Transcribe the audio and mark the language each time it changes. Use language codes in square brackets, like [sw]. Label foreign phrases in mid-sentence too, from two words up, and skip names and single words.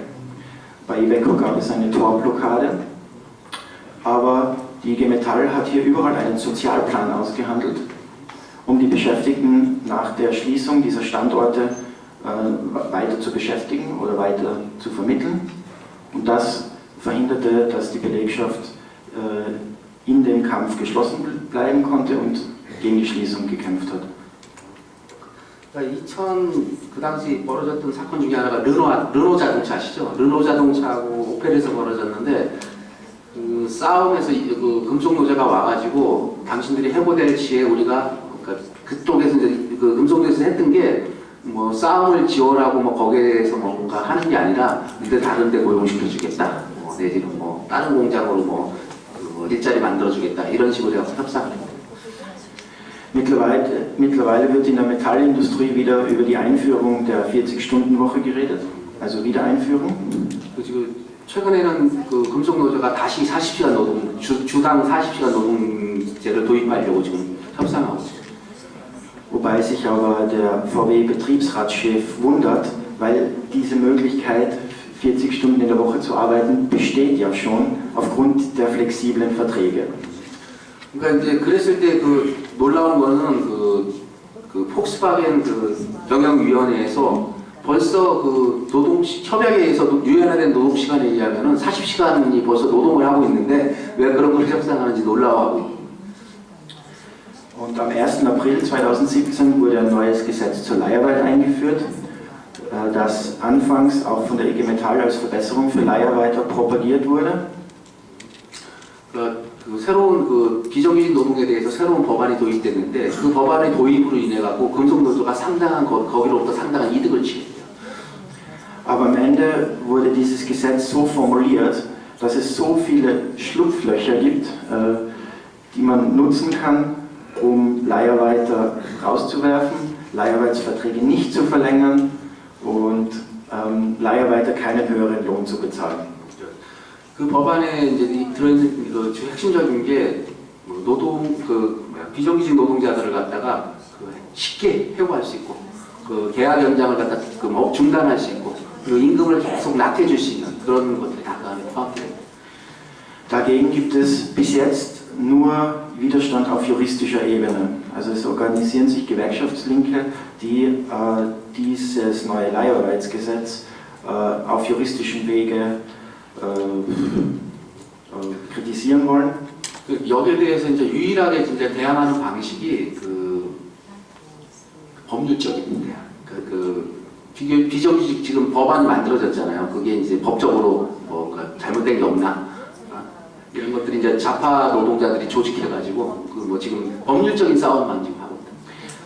[de] Bei Iveco gab es eine Torblockade, aber die IG Metall hat hier überall einen Sozialplan ausgehandelt, um die Beschäftigten nach der Schließung dieser Standorte weiter zu beschäftigen oder weiter zu vermitteln. Und das verhinderte, dass die Belegschaft in dem Kampf geschlossen bleiben konnte und gegen die Schließung gekämpft hat. [ko] 그러니까 그 당시 벌어졌던 사건 중에 하나가 르노 자동차 아시죠? 르노 자동차하고 오펠에서 벌어졌는데 그 싸움에서 그 금속 노조가 와가지고 당신들이 해고될 시에 우리가 그러니까 그쪽에서 이제 그 금속 노조에서 했던 게 뭐 싸움을 지원하고 뭐 거기에서 뭔가 하는 게 아니라 니들 다른 데 고용시켜주겠다. 뭐 내지는 뭐 다른 공장으로 뭐 일자리 만들어주겠다. 이런 식으로 해서 협상을 했어요. [de] Mittlerweile wird in der Metallindustrie wieder über die Einführung der 40-Stunden-Woche geredet, also Wiedereinführung. [ko] 지금 최근에는 그 금속 노조가 다시 40시간 노동, 주당 40시간 노동제를 도입하려고 지금 협상하고 있어요. [de] Wobei sich aber der VW-Betriebsratschef wundert, weil diese Möglichkeit, 40 Stunden in der Woche zu arbeiten, besteht ja schon aufgrund der flexiblen Verträge. [ko] 그러니까 이제 그랬을 때 그 놀라운 거는 그 폭스바겐 그 경영위원회에서 벌써 그 노동 협약에 의해서 유연화된 노동 시간에 의하면은 40시간이 벌써 노동을 하고 있는데 왜 그런 걸 협상하는지 놀라워하고 있고. [de] Und am 1. April 2017 wurde ein neues Gesetz zur Leiharbeit eingeführt, das anfangs auch von der IG Metall als Verbesserung für Leiharbeiter propagiert wurde. [ko] 그 새로운 그 비정규직 노동에 대해서 새로운 법안이 도입됐는데 그 법안의 도입으로 인해 갖고 금속노조가 상당한 거기로부터 상당한 이득을 취했대요. [de] Aber am Ende wurde dieses Gesetz so formuliert, dass es so viele Schlupflöcher gibt, die man nutzen kann, um Leiharbeiter rauszuwerfen, Leiharbeitsverträge nicht zu verlängern und Leiharbeiter keinen höheren Lohn zu bezahlen. [ko] 그 법안에 이제 들어있는 그 핵심적인 게 비정규직 노동자들을 갖다가 쉽게 해고할 수 있고 그 계약 연장을 갖다 중단할 수 있고 그리고 임금을 계속 낮춰줄 수 있는 그런 것들이 다 그 안에 포함되어 있습니다. [de] Dagegen gibt es bis jetzt nur Widerstand auf juristischer Ebene. Also es organisieren sich Gewerkschaftslinke, die dieses neue Leiharbeitsgesetz auf juristischem Wege kritisieren wollen. [ko] 여기에 대해서 이제 유일하게 진짜 대항하는 방식이 법률적입니다. 비정규직 지금 법안이 만들어졌잖아요. 그게 이제 법적으로 뭐 잘못된 게 없나 이런 것들이 이제 좌파 노동자들이 조직해가지고 뭐 지금 법률적인 싸움만 지금 하고 있다.